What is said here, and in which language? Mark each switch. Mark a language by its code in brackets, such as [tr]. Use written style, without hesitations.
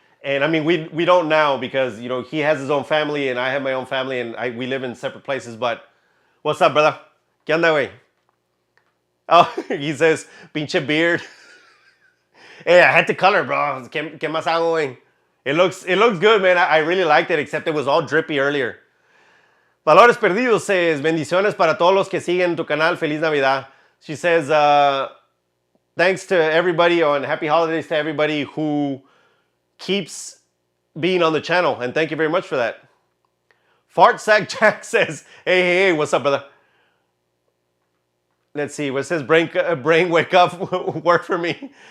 [en] And I mean, we don't now because, you know, he has his own family and I have my own family and we live in separate places. But what's up, brother? [es] ¿Qué onda, güey? [en] Oh, he says, pinche beard. Hey, I had to color, bro. [es] ¿Qué más hago, güey? [en] It looks good, man. I really liked it, except it was all drippy earlier. [es] Valores Perdidos says, bendiciones para todos los que siguen tu canal. Feliz Navidad. [en] She says, thanks to everybody and happy holidays to everybody who keeps being on the channel. And thank you very much for that. Fart Sack Jack says, hey, what's up, brother? Let's see, what says brain wake up work for me.